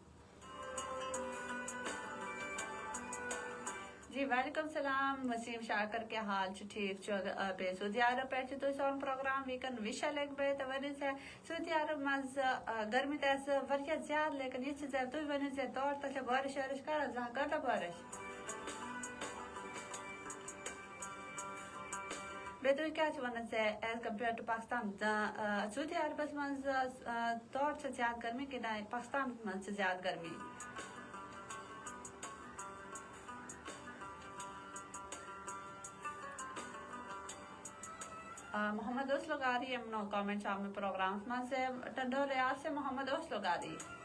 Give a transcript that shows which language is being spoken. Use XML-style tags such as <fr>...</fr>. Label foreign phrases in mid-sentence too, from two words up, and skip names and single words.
<ks>جی</ks> <ar>وعلیکم السلام</ar> <ks>وسیٖم شاکر کیٛاہ حال چھُ ٹھیٖک چھُ بیٚیہِ سعودی عرب پٮ۪ٹھ چھِ تُہۍ سون پروگرام ویٖکن وِشا لنگمت تہٕ ؤنِو زِ سعودی عرب منٛز گرمی تہِ آسہِ واریاہ زیادٕ لیکن یہِ چھِ تُہۍ ؤنِو زِ تور تۄہہِ چھا بارش وارش کران زانٛہہ کٔرۍتو بارش. بیٚیہِ تُہۍ کیٛاہ چھِو وَنان زِ</ks> <en>as compared to</en> <ks>پاکستان سعودی عربس منٛز تور چھِ زیادٕ گرمی کِنہٕ پاکستانس منٛز چھِ زیادٕ گرمی. محمد اوسلو غاری یِمنو کامنٹ چھُ آمُت پروگرامس منٛز زِ ٹنڈور ریاض سے محمد اوسلو غاری.</ks>